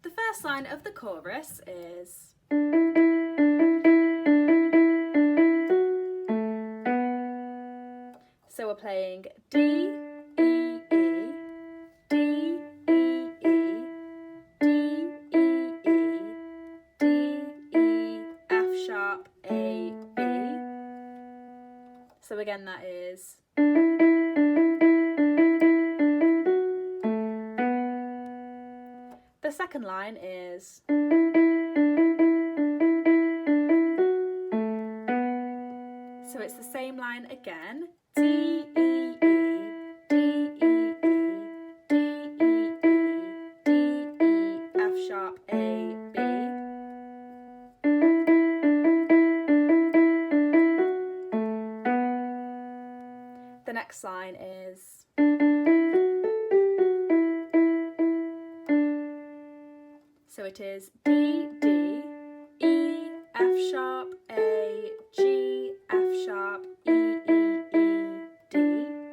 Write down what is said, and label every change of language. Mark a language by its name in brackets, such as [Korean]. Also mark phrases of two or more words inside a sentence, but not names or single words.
[English] first line of the chorus is so we're playing D, E, E, D, E, E, D, E, E, D, E, F sharp, A, B. So again that is the second line is so it's the same line again. D, E, E, D, E, E, D, E, E, D, E, F sharp, A, B. The next line is so it is D, D, E, F sharp, A, G, F sharp, E, E, E, D.